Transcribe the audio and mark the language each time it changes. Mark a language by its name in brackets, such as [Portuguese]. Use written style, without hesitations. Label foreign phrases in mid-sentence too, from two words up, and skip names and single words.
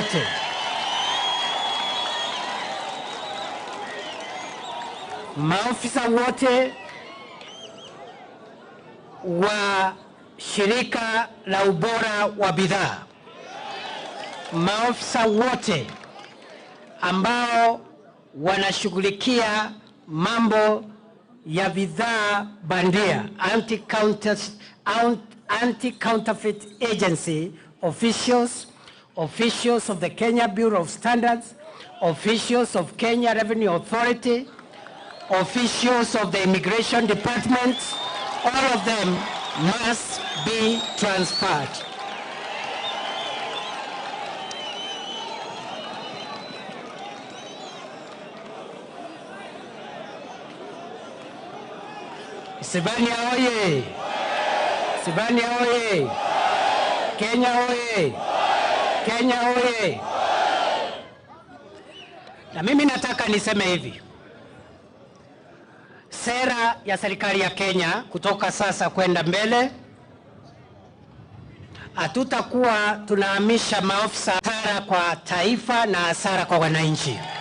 [Swahili] wote wa shirika la ubora wa bidhaa, maafisa wote ambao wanashughulikia mambo ya bidhaa bandia, [English] anti-counterfeit agency officials, officials of the Kenya Bureau of Standards, officials of Kenya Revenue Authority, officials of the Immigration Department, all of them must be transferred. [Swahili] Isibania oye! Isibania oye! Kenya oye! Kenya oye! Na mimi nataka niseme hivi. Sera ya serikali ya Kenya kutoka sasa kwenda mbele, hatutakuwa tunahamisha maafisa hasara kwa taifa na hasara kwa wananchi.